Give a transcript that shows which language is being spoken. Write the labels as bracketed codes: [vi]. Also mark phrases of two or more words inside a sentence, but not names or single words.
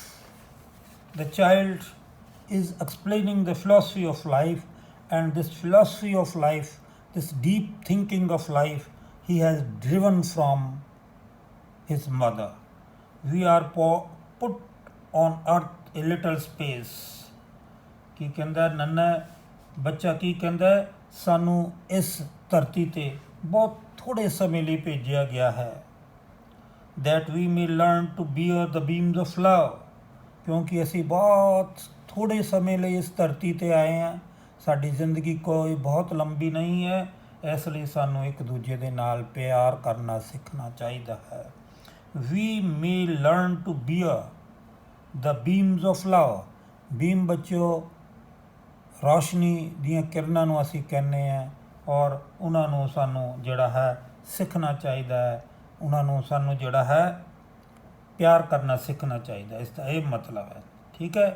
[en] The child is explaining the philosophy of life, and this philosophy of life, this deep thinking of life, he has driven from his mother. We are put on earth a little space. [pa] ਕੀ ਕਹਿੰਦਾ ਨੰਨਾ ਬੱਚਾ, ਕੀ ਕਹਿੰਦਾ ਸਾਨੂੰ ਇਸ ਧਰਤੀ 'ਤੇ ਬਹੁਤ ਥੋੜ੍ਹੇ ਸਮੇਂ ਲਈ ਭੇਜਿਆ ਗਿਆ ਹੈ। [en] that we may learn to bear the beams of love. [pa] ਕਿਉਂਕਿ ਅਸੀਂ ਬਹੁਤ ਥੋੜ੍ਹੇ ਸਮੇਂ ਲਈ ਇਸ ਧਰਤੀ 'ਤੇ ਆਏ ਹਾਂ। ਸਾਡੀ ਜ਼ਿੰਦਗੀ ਕੋਈ ਬਹੁਤ ਲੰਬੀ ਨਹੀਂ ਹੈ, ਇਸ ਲਈ ਸਾਨੂੰ ਇੱਕ ਦੂਜੇ ਦੇ ਨਾਲ ਪਿਆਰ ਕਰਨਾ ਸਿੱਖਣਾ ਚਾਹੀਦਾ ਹੈ। [en] We may learn to bear the beams of love. [pa] ਬੀਮ ਬੱਚਿਓ ਰੌਸ਼ਨੀ ਦੀਆਂ ਕਿਰਨਾਂ ਨੂੰ ਅਸੀਂ ਕਹਿੰਦੇ ਹਾਂ, ਔਰ ਉਹਨਾਂ ਨੂੰ ਸਾਨੂੰ ਜਿਹੜਾ ਹੈ ਸਿੱਖਣਾ ਚਾਹੀਦਾ ਹੈ। ਉਹਨਾਂ ਨੂੰ ਸਾਨੂੰ ਜਿਹੜਾ ਹੈ ਪਿਆਰ ਕਰਨਾ ਸਿੱਖਣਾ ਚਾਹੀਦਾ, ਇਸ ਦਾ ਇਹ ਮਤਲਬ ਹੈ, ਠੀਕ ਹੈ।